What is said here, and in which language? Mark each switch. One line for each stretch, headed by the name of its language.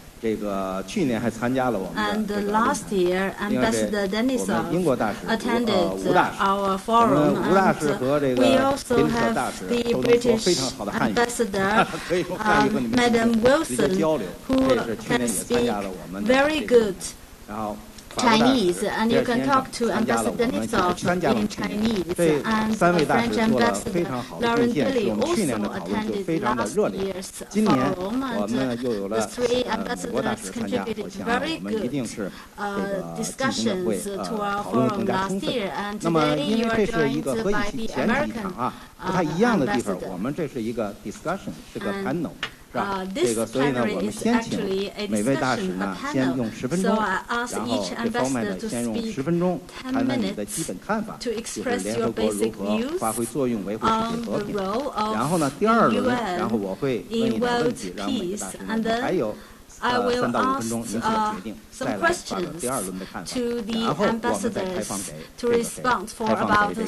Chinese: 这个去年还参加了我们的这个论坛，另外我们英国大使吴大使，我们吴大使和这个宾特大使都能说非常好的汉语，可以用汉语和你们直接交流。这是去年也参加了我们的这个，然后。
English: Chinese, and you can talk to Ambassador Denisov in Chinese, and French Ambassador Lauren Billy also attended last year's forum, and the 3 ambassadors contributed very good discussions to our forum last year, and today you are joined by the American ambassador.
Chinese: 我们这是一个 discussion， 是个 panel。这个，所以呢，我们先请每位大使呢，先用10分钟，然后这方面呢，先用10分钟谈谈你的基本看法，就是联合国如何发挥作用，维护世界和平。然后呢，第2轮，然后我会问一点问题，让每位大使呢还有3到5分钟，您做决定，再来发表第2轮的看法，然后我们再开放给这个听众，好吧？